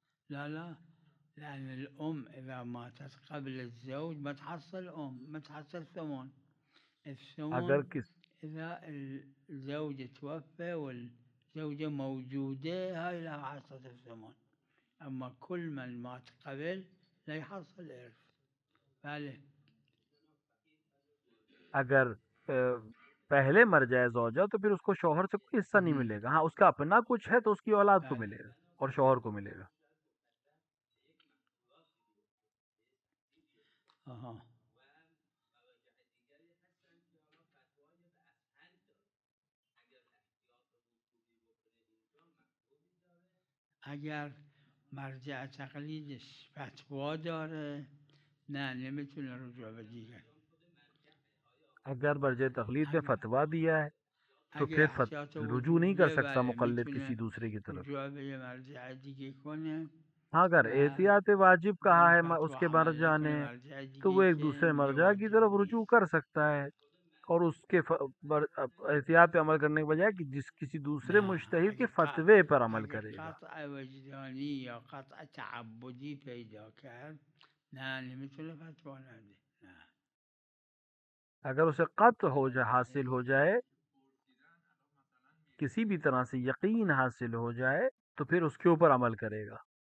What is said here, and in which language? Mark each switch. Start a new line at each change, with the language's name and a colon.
Arabic: لا لأن الأم إذا ماتت قبل الزوج ما تحصل ما تحصل ثمن.
Persian: اگر
Arabic: الثمن إذا الزوج توفى والزوجة موجودة هاي لها حصة الثمن. أما كل من مات قبل لا يحصل إرث.
Persian: بله.
Urdu: اگر پہلے مر جائے زوجہ تو پھر اس کو شوہر سے کوئی حصہ نہیں ملے گا. ہاں اس کا اپنا کچھ ہے تو اس کی اولاد کو ملے گا اور شوہر کو ملے گا.
Persian: اگر مرجع تقلیدش فتوا داره نه نمیتونه رجوع به دیگر.
Urdu: اگر مرجع تقلید نے فتویٰ دیا ہے تو پھر رجوع نہیں کر سکتا مقلد کسی دوسرے کی طرف.
Persian: رجوع به یه مرجع دیگه کنه.
Urdu: ہاں اگر احتیاط واجب کہا ہے اس کے مرجع نے تو وہ ایک دوسرے مرجع کی طرف رجوع کر سکتا ہے اور اس کے احتیاط پہ عمل کرنے کے بجائے کہ کسی دوسرے مجتہد کے فتوے پر عمل کرے گا.
Persian: قطع وجدانی یا قطع تعبدی پیدا کرد نه نمیتونه فتوا نده.
Urdu: اگر اسے قطع حاصل ہو جائے، کسی بھی طرح سے یقین حاصل ہو جائے تو پھر اس کے اوپر عمل کرے گا.